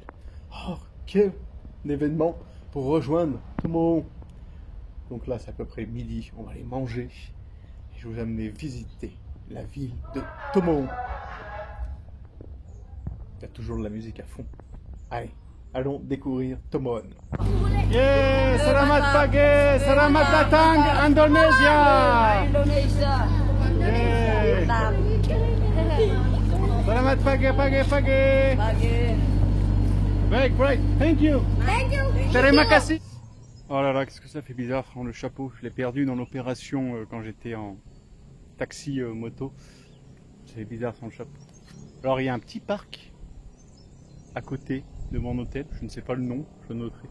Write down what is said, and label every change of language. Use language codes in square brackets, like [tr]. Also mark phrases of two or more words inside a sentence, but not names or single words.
[fr] Oh, quel événement pour rejoindre Tomohon. Donc là, c'est à peu près midi, on va aller manger. Et je vais vous amener visiter la ville de Tomohon. Il y a toujours de la musique à fond. Allez, allons découvrir Tomohon. [id] Yeah, selamat pagi, selamat datang Indonesia. Indonesia. Yeah. Selamat pagi. Pagi. [en] Great, thank you. Thank you. [id] Terima kasih. [fr] Oh là là, qu'est-ce que ça fait bizarre, le chapeau. Je l'ai perdu dans l'opération quand j'étais en taxi moto. C'est bizarre sans le chapeau. Alors il y a un petit parc à côté de mon hôtel, je ne sais pas le nom, je le noterai.